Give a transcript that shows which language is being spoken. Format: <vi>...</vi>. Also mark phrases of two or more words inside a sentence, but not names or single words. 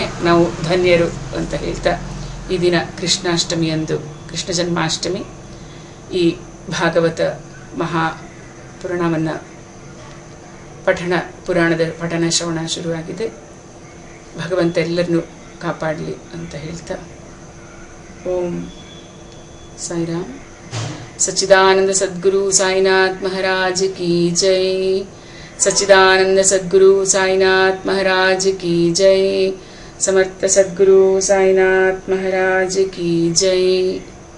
<kn>ನಾವು ಧನ್ಯರು ಅಂತ ಹೇಳ್ತಾ, ಈ ದಿನ ಕೃಷ್ಣಾಷ್ಟಮಿಯಂದು, ಕೃಷ್ಣ ಜನ್ಮಾಷ್ಟಮಿ, ಈ ಭಾಗವತ ಮಹಾಪುರಾಣವನ್ನು ಪುರಾಣದ ಪಠಣ ಶ್ರವಣ ಶುರುವಾಗಿದೆ. ಭಗವಂತ ಎಲ್ಲರನ್ನೂ ಕಾಪಾಡಲಿ ಅಂತ ಹೇಳ್ತಾ, ಓಂ ಸಾಯಿರಾಮ್.</kn> <hi>सच्चिदानंद सद्गुरु साईनाथ महाराज की जय. सच्चिदानंद सद्गुरु साईनाथ महाराज की जय. समर्थ सद्गुरु साईनाथ महाराज की जय.</hi>